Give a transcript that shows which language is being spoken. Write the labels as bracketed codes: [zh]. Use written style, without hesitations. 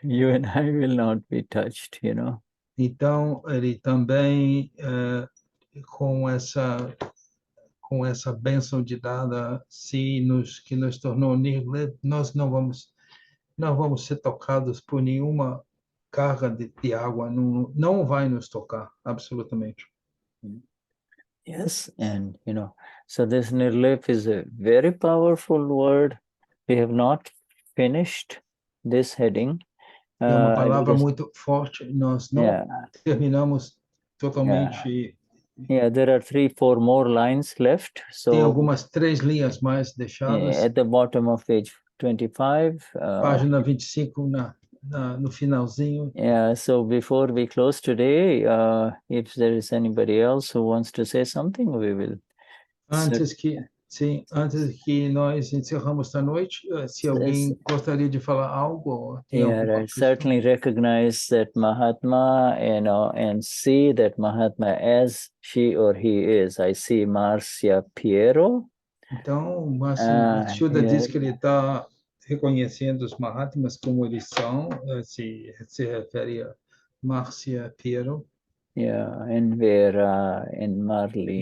[en] You and I will not be touched, [pt] Então, ele também, com essa bênção de Dada, que nos tornou NIRLEYP, nós não vamos ser tocados por nenhuma carga de água, não vai nos tocar, absolutamente. [en] Yes, and, so this NIRLEYP is a very powerful word. We have not finished this heading. [pt] É uma palavra muito forte, nós não terminamos totalmente. [en] There are 3-4 more lines left. So [pt] tem algumas 3 linhas mais deixadas. [en] At the bottom of page 25. [pt] Página 25 no finalzinho. [en] So before we close today, if there is anybody else who wants to say something, we will. [pt] Antes que nós encerramos esta noite, se alguém gostaria de falar algo. [en] I certainly recognize that Mahatma, and see that Mahatma as she or he is. I see Marcia Piero. [pt] Então, Shuddha diz que ele está reconhecendo os Mahatmas como eles são, se refere a Marcia Piero. [en] Yeah, and Vera, and Marlene,